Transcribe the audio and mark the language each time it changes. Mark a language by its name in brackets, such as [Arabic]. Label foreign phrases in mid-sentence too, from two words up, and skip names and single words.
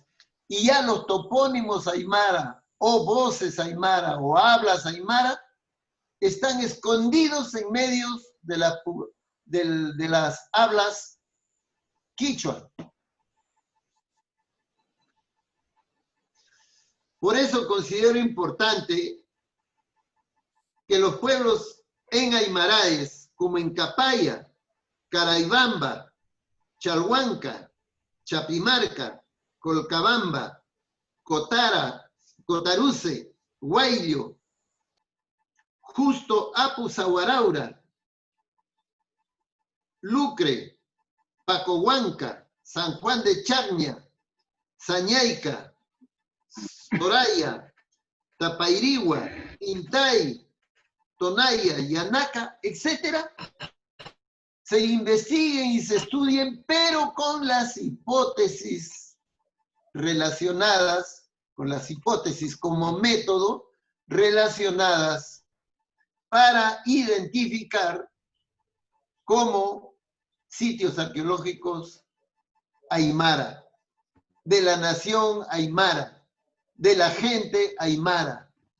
[Spanish] Y ya los topónimos aymara, o voces aymara, o hablas aymara, están escondidos en medios de las hablas quichua. Por eso considero importante que los pueblos en Aymaraes, como en Capaya, Caraibamba, Chalhuanca, Chapimarca, Colcabamba, Cotara, Cotaruce, Huayllo, Justo Apu Zahuaraura, Lucre, Pacohuanca, San Juan de Chacña, Sañaica, Soraya, Tapairigua, Intay, Tonaya, Yanaca, etcétera, se investiguen y se estudien, pero con las hipótesis relacionadas, con las hipótesis como método relacionadas para identificar como sitios arqueológicos aymara, de la nación aymara, de la gente aymara.